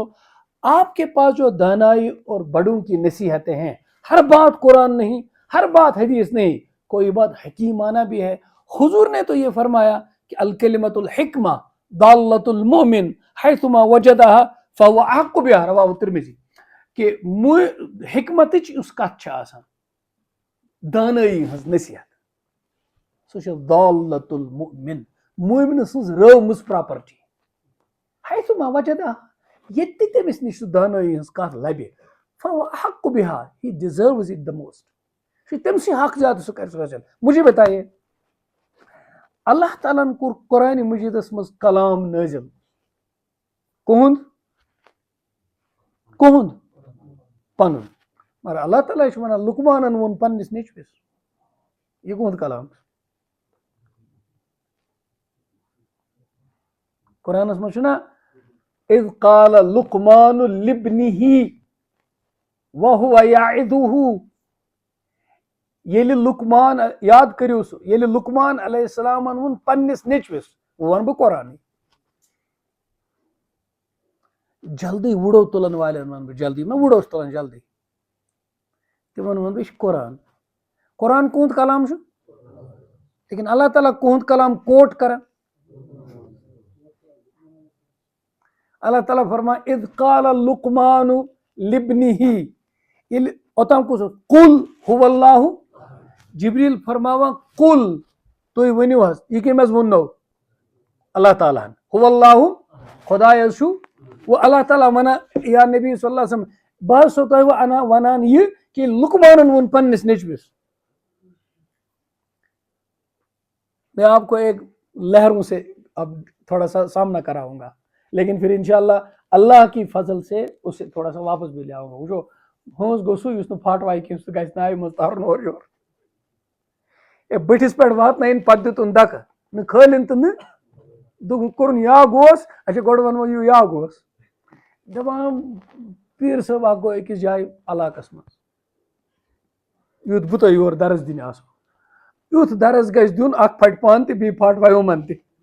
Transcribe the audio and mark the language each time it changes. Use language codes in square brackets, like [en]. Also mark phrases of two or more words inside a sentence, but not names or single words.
[ur] آپ کے پاس جو دانائی اور بڑوں کی نصیحتیں ہیں, ہر بات قرآن نہیں, ہر بات حدیث نہیں, کوئی بات حکیمانہ بھی ہے. حضور نے تو یہ فرمایا کہ [ar] الکلمۃ الحکمہ ضالۃ المؤمن حیثما وجدہا فہو احق بہا, [ur] رواہ ترمذی. [ks] کہ حکمت اس کتھ چھِ آسان, دانائی ہنز نصیحت, سو چھِ [ar] ضالۃ المؤمن, [ks] مومن سٕنٛز رٲومٕژ پراپرٹی. [ar] حیثما وجدہا, [ks] ییٚتہِ تہِ تٔمِس نِش سُہ دانٲیی ہٕنٛز کتھ لبہِ, [ar] فہو احق بہا, [en] he deserves it the most. [ks] تٔمسٕے حق زیادٕ سُہ کرِ سُہ حٲصِل. [ur] مجھے بتائیے, [ks] اللہ تعالیٰ ہن کوٚر قرآنِ مجیدس منٛز کلام نٲزِل, کُہُنٛد پنُن, مگر اللہ تعالیٰ چھُ وَنان لقمانن ووٚن پننِس نیٚچوِس, یہِ کُہُنٛد کلام چھُ؟ قرآنس منٛز چھُنا [ar] اذ قال لقمان لابنه وهو یعظہ, [ks] ییٚلہِ لقمان, یاد کٔرِو سُہ, ییٚلہِ لقمان علیہ السلامن ووٚن پننِس نیٚچوِس, وۄنۍ وَنہٕ بہٕ قرآنٕے, جلدی وُڑو تُلن والٮ۪ن وَنہٕ بہٕ جلدی, میں وُڑو چھُ تُلان جلدی, تِمن وَنہٕ بہٕ یہِ چھُ قرآن. قرآن کُہُنٛد کلام چھُ, لیکن اللہ تعالیٰ کُہُنٛد کلام کوٹ کران. اللہ تعالیٰ فرمان [ar] اذ قال لقمان لابنه, [ks] ییٚلہِ اوٚتام کُس اوس, [ar] قل هو اللہ, [ks] جبریل فرماوان قل, تُہۍ ؤنِو حظ, یہِ کٔمۍ حظ ووٚننو؟ اللہ تعالیٰ ہن. [ar] هو اللہ, [ks] خداے حظ چھُ. وہ اللہ تعالیٰ ونان یا نبی [ar] صلی اللہ علیہ وسلم, [ks] بہٕ حظ چھُسو تۄہہِ ونان یہِ کہ لقمانن ووٚن پننِس نیٚچوِس. [ur] میں آپ کو ایک لہروں سے اب تھوڑا سا سامنا کراؤں گا, لیکن پھر انشاءاللہ اللہ کی فضل سے اسے تھوڑا سا واپس بھی لے آؤں گا. [ks] وٕچھو ہٲنز گوٚو سُہ یُس نہٕ پھٹ وایہِ کینٛہہ, سُہ گژھِ نہٕ آبہِ منٛز ترُن اورٕ یور. ہے بٔٹھِس پٮ۪ٹھ واتنٲیِن پتہٕ دِتُن دکہٕ, نہٕ کھٲلِن تہٕ نہٕ دوٚپُن کوٚرُن یا گوس, اچھا گۄڈٕ وَنو یہِ یا گوس. دَپان پیٖر صٲب اکھ گوٚو أکِس جایہِ علاقس منٛز, یُتھ بہٕ تۄہہِ یور درس دِنہِ آسو, یُتھ درس گژھِ دیُن اکھ پھٹہِ پانہٕ تہِ بیٚیہِ پھاٹوایہِ یِمن تہِ.